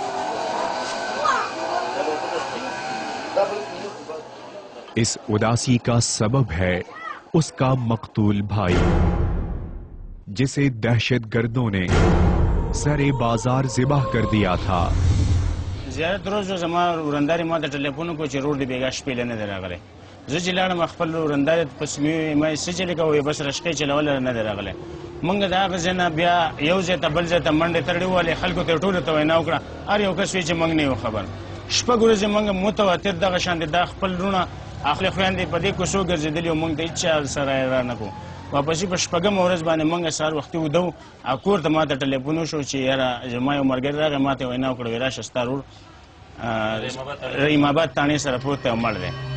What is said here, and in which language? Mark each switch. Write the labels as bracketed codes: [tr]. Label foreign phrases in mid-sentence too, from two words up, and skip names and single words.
[ur] اس اداسی کا سبب ہے اس کا مقتول بھائی، جسے دہشت گردوں نے سر بازار ذبح کر دیا تھا. [ps] زیارت روز زما ورنداري ما ته ټلیفون کو چې روډ دی بیګا شپې نه دی راغلی. زه چې لاړم خپل ورنداري پس مې سجل کوي بس رشقې چلول نه دی راغلی. مونږ دا غزنه بیا یو ځای ته بل ځای ته منډې تړلې والې خلکو ته ټولو ته وینا وکړه. هر یو کس وی چې مونږ نه یو خبر. شپږ ورځې مونږ متواتر دغه شان دي دا خپل رونه اخلي خویندې په دې کوڅو ګرځېدلي او مونږ ته هېچا سره را نه کوو. واپسې په شپږمه ورځ باندې مونږ سهار وختي ودو کور ته ما ته ټلیفون وشو چې یاره زما یو ملګری راغی ما ته وینا وکړه وی راشه ستا رور رحیم آباد تانے سر پروت مر دے.